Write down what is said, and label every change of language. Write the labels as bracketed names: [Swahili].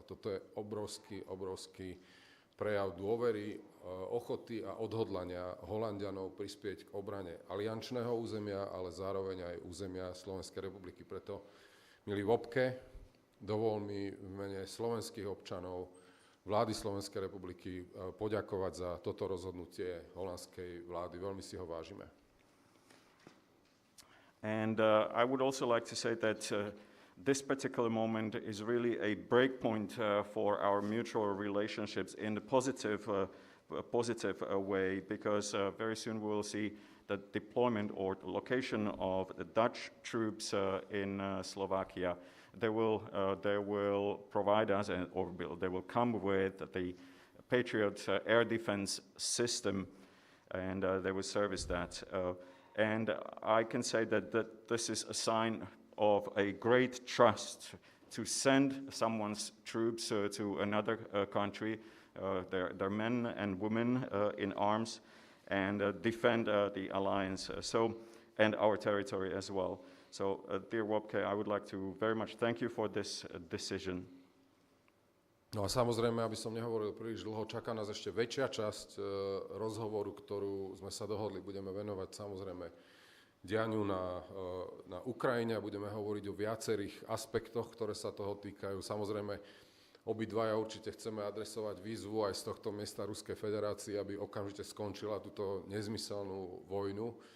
[Slovak] A toto je obrovský prejav dôvery, ochoty a odhodlania Holanďanov prispieť k obrane aliančného územia, ale zároveň aj územia Slovenskej republiky. Preto, milý Wopke, dovol mi v mene slovenských občanov vlády Slovenskej republiky poďakovať za toto rozhodnutie holandskej vlády. Veľmi si ho vážime. [English] And I would also like to say that this particular moment is really a breakpoint for our mutual relationships in a positive way, because very soon we will see the deployment or the location of the Dutch troops in Slovakia. They will provide us, or they will come with the Patriot air defense system, and they will service that. And I can say that this is a sign of a great trust to send someone's troops to another country, their men and women in arms, and defend the alliance and our territory as well. So, dear Wopke, I would like to very much thank you for this decision. [Slovak] No a samozrejme, aby som nehovoril príliš dlho, čaká nás ešte väčšia časť rozhovoru, ktorú sme sa dohodli. Budeme venovať samozrejme dianiu na Ukrajine a budeme hovoriť o viacerých aspektoch, ktoré sa toho týkajú. Samozrejme, obidvaja určite chceme adresovať výzvu aj z tohto miesta Ruskej federácii, aby okamžite skončila túto nezmyselnú vojnu.